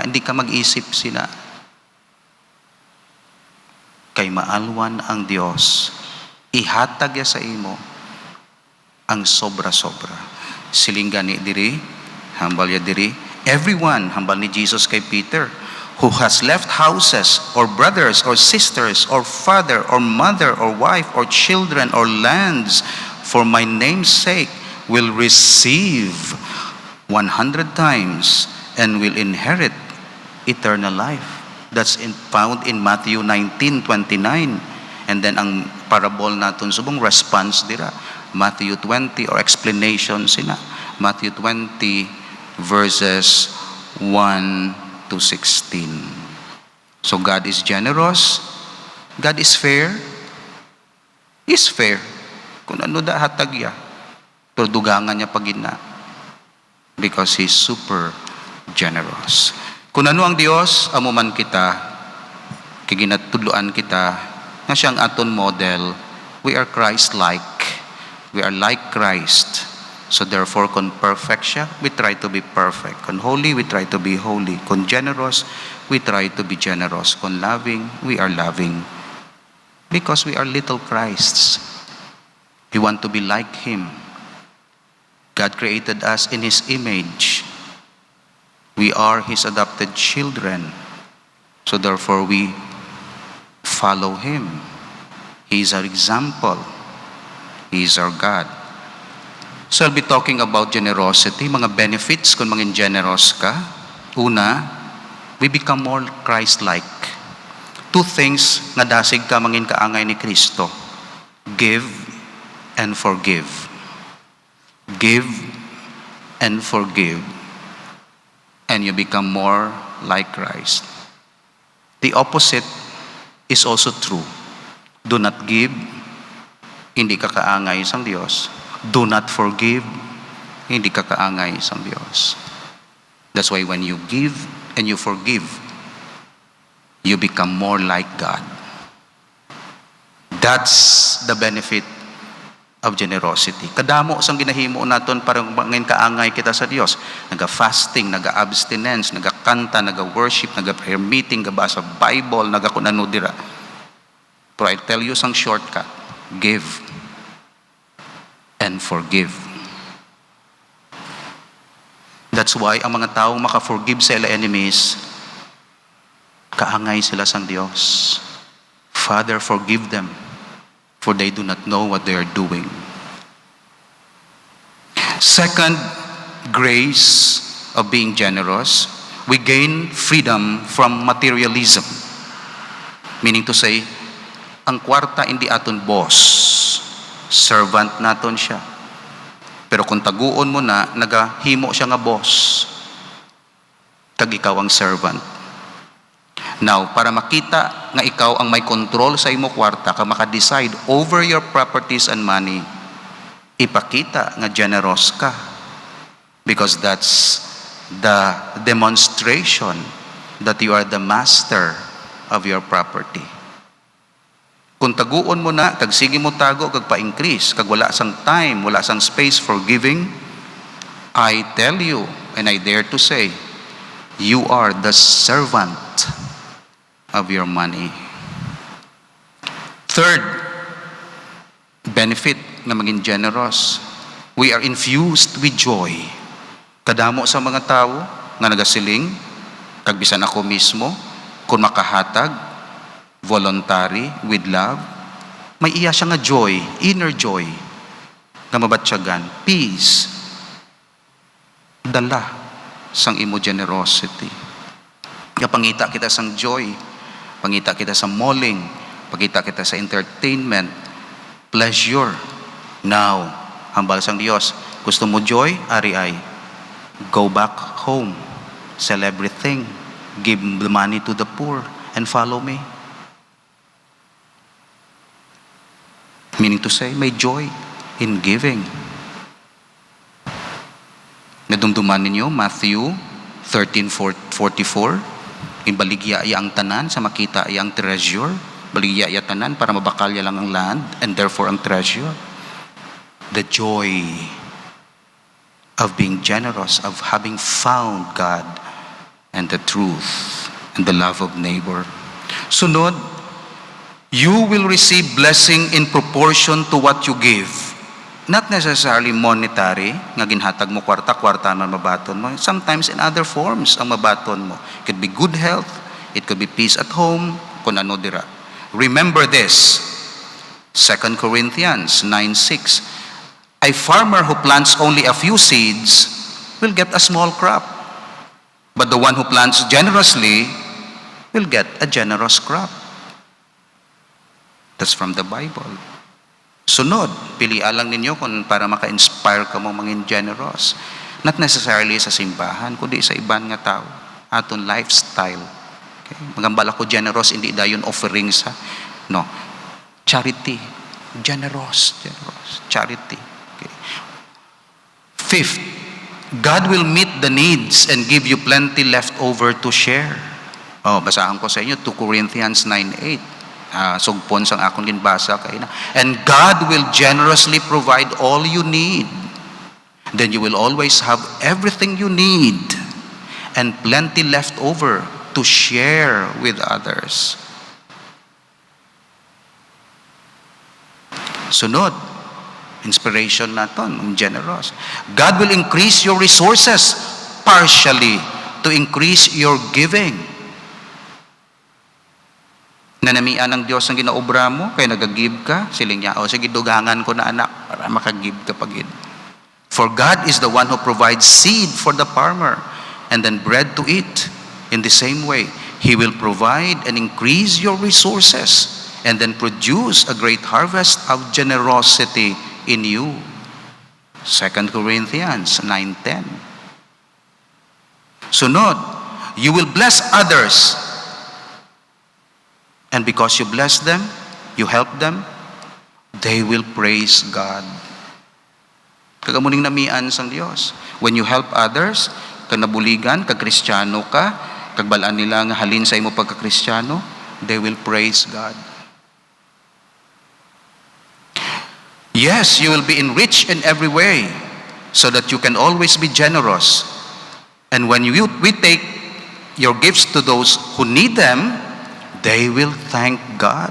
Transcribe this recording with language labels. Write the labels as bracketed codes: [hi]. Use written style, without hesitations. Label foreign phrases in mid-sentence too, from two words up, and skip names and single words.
[hil] Hindi ka mag-isip sila. Kay maalwan ang Diyos, ihatag ya sa imo, ang sobra-sobra. Siling gani diri, hambal ya diri. [en] Everyone, [hil] hambal ni Jesus kay Peter, [en] who has left houses, or brothers, or sisters, or father, or mother, or wife, or children, or lands, for my name's sake, will receive 100 times, and will inherit eternal life. That's found in Matthew 19:29. And then [hil] ang parable naton subong response dira. [en] Matthew 20 or explanation sina. Matthew 20 verses 1 to 16. So God is generous. God is fair. Is fair. [hil] Kung ano da hatagya. Pero dugangan niya pagina. [en] Because He's super generous. [hil] Kung ano ang Dios, amo man kita, kiginatudloan kita, nga siyang aton model, [en] we are Christ-like. We are like Christ. So therefore, [hil] kung perfect siya, [en] we try to be perfect. Kung holy, we try to be holy. Kung generous, we try to be generous. Kung loving, we are loving. Because we are little Christs. We want to be like Him. God created us in His image. We are His adopted children. So therefore, we follow Him. He is our example. He is our God. So I'll be talking about generosity, [hil] mga benefits kung maging generous ka. Una, [en] we become more Christ-like. Two things [hil] nga dasig ka mangin kaangay ni Kristo. [en] Give and forgive. Give and forgive. And you become more like Christ. The opposite is also true. Do not give, [hil] hindi ka kaangay sa Diyos. [en] Do not forgive, [hil] hindi ka kaangay sa Diyos. [en] That's why when you give and you forgive, you become more like God. That's the benefit of generosity. [hil] Kadamo sang ginahimo naton para mangin kaangay kita sa Dios. Naga-fasting, naga-abstinence, naga-kanta, naga-worship, naga- [en] prayer meeting, [hil] gabasa Bible, naga-kunano dira. [en] Pero I tell you sang shortcut. Give and forgive. That's why [hil] ang mga taong maka-forgive sa ila enemies, kaangay sila sang Dios. [en] Father, forgive them, for they do not know what they are doing. Second, grace of being generous. We gain freedom from materialism. Meaning to say, [hil] ang kwarta hindi aton boss. Servant naton siya. Pero kung taguon mo na, nagahimo siya nga boss. Kag ikaw ang servant. Now, para makita nga ikaw ang may control sa imo kwarta, ka maka-decide [en] over your properties and money, [hil] ipakita nga generous ka. [en] Because that's the demonstration that you are the master of your property. [hil] Kung taguon mo na, kag sige mo tago, kag pa-increase, kag wala sang time, wala sang space [en] for giving, I tell you, and I dare to say, you are the servant of your money. [hil] Third, benefit na maging generous. [en] We are infused with joy. [hil] Kadamo sa mga tao nga nagasiling, kag bisan ako mismo, kung makahatag, [en] voluntary, with love, [hil] may iya siya nga joy, [en] inner joy, [hil] nga mabatsyagan, peace, dala sang imo generosity. Nga pangita kita sang joy, pangita kita sa malling, pangita kita sa entertainment, pleasure. [en] Now, [hil] hambal sang Dios, gusto mo joy? Ari ay, [en] go back home, sell everything, give the money to the poor, and follow me. Meaning to say, may joy in giving. [hil] Nadumduman ninyo, Matthew 13:44, baligya iya ang tanan sa makita iya ang treasure, baligya iya tanan para mabakalya lang ang land, [en] and therefore [hil] ang treasure. [en] The joy of being generous, of having found God and the truth and the love of neighbor. Sunod, you will receive blessing in proportion to what you give. Not necessarily monetary, [hil] nga ginhatag mo kwarta man mabaton mo. [en] Sometimes in other forms [hil] ang mabaton mo. [en] It could be good health, it could be peace at home, [hil] kung ano dira. [en] Remember this, 2 Corinthians 9:6. A farmer who plants only a few seeds will get a small crop. But the one who plants generously will get a generous crop. That's from the Bible. [hil] Sunod, pilian lang ninyo kung para maka-inspire ka mo mangin generous. [en] Not necessarily [hil] sa simbahan, kundi sa iban nga tao. Aton lifestyle. Okay? Magambala ko generous, hindi dayon offering sa, no. [en] Charity. Generous. Charity. Okay. Fifth, God will meet the needs and give you plenty left over to share. [hil] Basahan ko sa inyo, 2 Corinthians 9:8. Sugpon sang akong ginbasa kay na. [en] And God will generously provide all you need. Then you will always have everything you need and plenty left over to share with others. [hil] Sunod, inspiration naton, generous. [en] God will increase your resources partially to increase your giving. [hil] Nanamian ng Diyos ang ginaobra mo, kaya nag-give ka, siling niya, sige, dugangan ko na anak, para maka-give ka pagid. [en] For God is the one who provides seed for the farmer and then bread to eat. In the same way, He will provide and increase your resources and then produce a great harvest of generosity in you. 2 Corinthians 9:10. Sunod, you will bless others. And because you bless them, you help them, they will praise God. [hil] Kagamuning namian sang Dios. [en] When you help others, [hil] kag nabuligan, kag Kristiyano ka, kag balaan nila nga halin sa imo pagka-Kristiyano, [en] they will praise God. Yes, you will be enriched in every way so that you can always be generous. And when we take your gifts to those who need them, they will thank God.